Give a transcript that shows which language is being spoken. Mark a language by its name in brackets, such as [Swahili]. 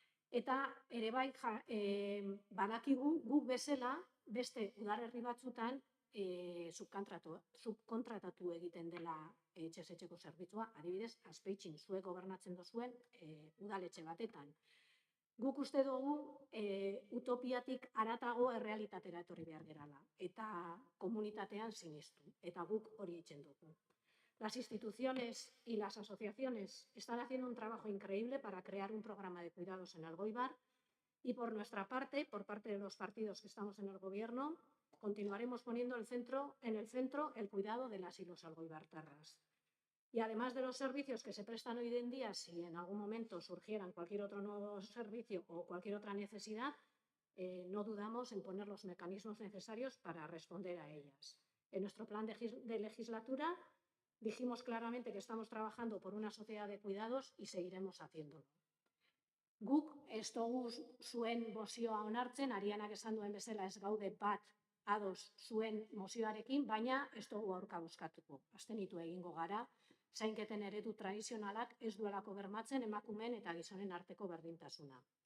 [Basque] Eta ere bai, badakigu guk bezala beste udalerri batzutan subkontratatu egiten dela etxez etxeko zerbitzua, adibidez, Azpeitxin zuek gobernatzen duzuen udaletxe batetan. Guk uste dugu utopiatik haratago errealitatera etorri behar gerala eta komunitatean sinistu, eta guk hori egiten dugu. [Spanish] Las instituciones y las asociaciones están haciendo un trabajo increíble para crear un programa de cuidados en Elgoibar y por nuestra parte, por parte de los partidos que estamos en el gobierno, continuaremos poniendo en el centro el cuidado de las y los algoibartarras. Y además de los servicios que se prestan hoy en día, si en algún momento surgieran cualquier otro nuevo servicio o cualquier otra necesidad, no dudamos en poner los mecanismos necesarios para responder a ellas. En nuestro plan de legislatura dijimos claramente que estamos trabajando por una sociedad de cuidados y seguiremos haciéndolo. [Basque] Guk ez dugu zuen mozioa onartzen, Arianak esan duen bezala ez gaude bat ados zuen mozioarekin, baina ez dugu aurka bozkatuko. Abstenitu egingo gara, zainketen eredu tradizionalak ez duelako bermatzen emakumeen eta gizonen arteko berdintasuna.